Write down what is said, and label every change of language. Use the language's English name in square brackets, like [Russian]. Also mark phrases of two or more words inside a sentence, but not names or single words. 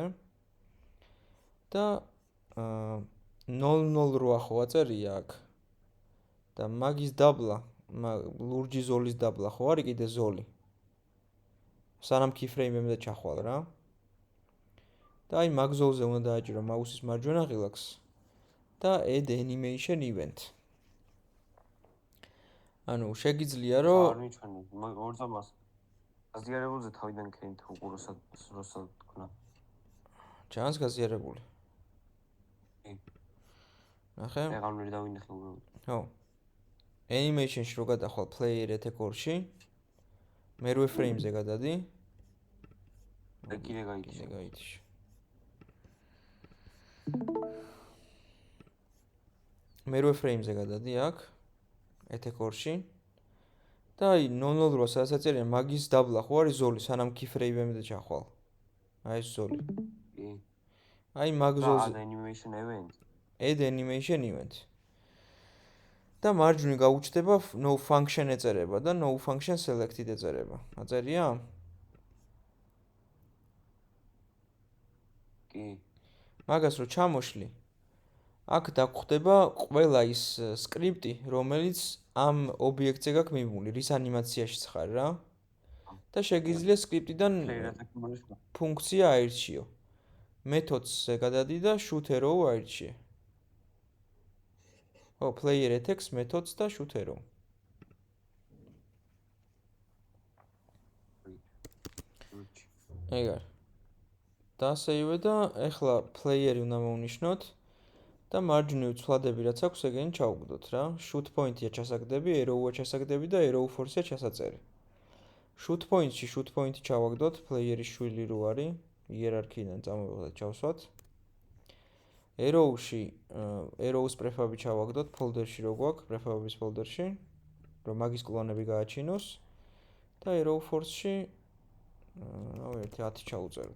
[Georgian] და 0.0 ხო აწერია აქ. და მაგის დაბლა, ლურჯი ზოლის დაბლა ხო არის კიდე ზოლი. სანამ keyframe-ემდე ჩახვალ რა. და აი მაგ ზოლზე უნდა დააჭირო მაუსის მარჯვენა ღილაკს და [English] add animation event. [Georgian] ანუ შეგიძლია რომ არ მიჩვენე, ორ ძამას გაზიარებულზე თავიდან ქენით უყუროსად თქვა. ჩანს გაზიარებული. ნახე? აღარ უნდა დავინახე უბრალოდ. ხო. animation-ში რო გადახვალ [English] player attack [Georgian] 2-ში, მერვე frame-ზე გადადი. და კიდე გაიჩი. მერვე frame-ზე გადადი აქ attack 2-ში. და აი 0.0 სადაც აწერია მაგის დაბლა ხო არის ზოლი, სანამ keyframe-ემდე ჩახვალ. აი ეს ზოლი. კი. აი მაგ ზოლზე [English] add animation event. add animation event. [Georgian] და მარჯვნივ გაუჩნდება [English] no function [Georgian] ეწერება და [English] no function selected [Georgian] ეწერება. აწერია? კი. მაგას რო ჩამოშლი, აქ დაგხვდება ყველა ის სკრიპტი, რომელიც ამ ობიექტზე გაქვს მიმული, რის ანიმაციაშიც ხარ რა. და შეგიძლია სკრიპტიდან ფუნქცია აირჩიო. მეთოდზე გადადი და [English] shoot arrow [Georgian] აირჩიე. ო, [English] player attacks methods და shoot arrow. [Georgian] ეგარ. და ასეივე და ეხლა player-ი უნდა მოვნიშნოთ და მარჯვნივ ცვლადები რაც აქვს, ეგენი ჩავუგდოთ რა. [English] shoot point- [Georgian] ია ჩასაგდები, arrow-ა ჩასაგდები და [English] arrow force- [Georgian] ია ჩასაწერი. [English] shoot point- [Georgian] ში [English] shoot point- [Georgian] ი ჩავაგდოთ, player-ის შვილი რო არის, hierarchy-დან წამოვიღოთ, ჩავსვათ. arrow-ში arrow-ს prefab-ი ჩავაგდოთ, folder-ში რო გვაქვს, prefab-ის folder-ში, რომ მაგის კლონები გააჩინოს და [English] arrow force- [Georgian] ში რავი 10 ჩაუწეროთ.